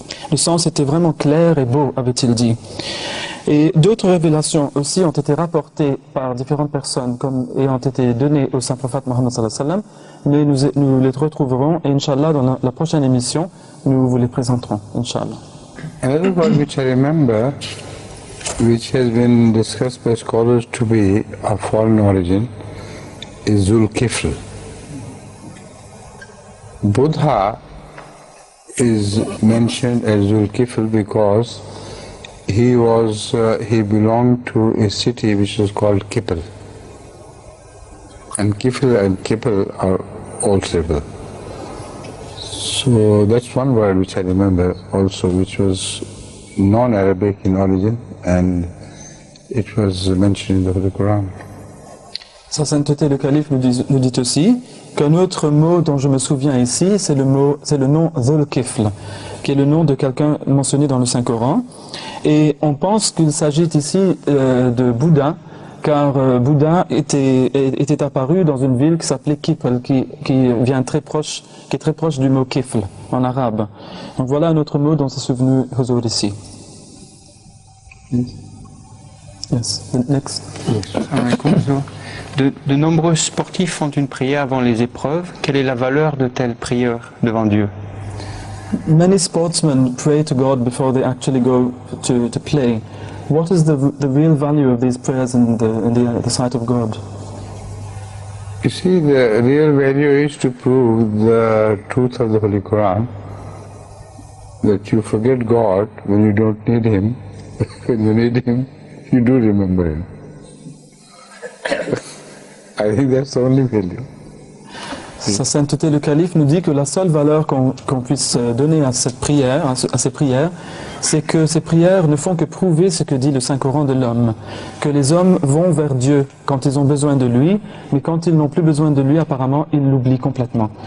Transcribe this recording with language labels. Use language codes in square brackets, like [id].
[fr] Le sens était vraiment clair et beau, avait-il dit. Et d'autres révélations aussi ont été rapportées par différentes personnes et ont été données au saint prophète Mohammed [ar] sallallahu alayhi wa sallam, [fr] mais nous les retrouverons et Inch'Allah dans la prochaine émission nous vous les présenterons, Inch'Allah. [en] Another word which I remember, which has been discussed by scholars to be of foreign origin, is Zul-Kifl. Buddha is mentioned as Zul-Kifl because he belonged to a city which was called Kipl. And Kifl and Kipl are all tribal. So that's one word which I remember also, which was non-Arabic in origin, and it was mentioned in the Holy Quran. [fr] Sa sainteté le calife nous dit aussi qu'un autre mot dont je me souviens ici, c'est le nom Zul-Kifl, qui est le nom de quelqu'un mentionné dans le Saint-Coran. Et on pense qu'il s'agit ici de Bouddha, car Bouddha était apparu dans une ville qui s'appelait Kipl, qui est très proche du mot Kifl en arabe. Donc voilà un autre mot dont s'est souvenu Huzur ici. [en] Yes, next. [fr] De nombreux sportifs font une prière avant les épreuves. Quelle est la valeur de telle prière devant Dieu? [en] Many sportsmen pray to God before they actually go to play. What is the real value of these prayers in the sight of God? You see, the real value is to prove the truth of the Holy Quran, that you forget God when you don't need Him. When you need Him, you do remember Him. I think that's the only value. [fr] Sa sainteté le calife nous dit que la seule valeur qu'on puisse donner à cette prière, à ces prières, c'est que ces prières ne font que prouver ce que dit le Saint-Coran de l'homme, que les hommes vont vers Dieu quand ils ont besoin de lui, mais quand ils n'ont plus besoin de lui, apparemment, ils l'oublient complètement.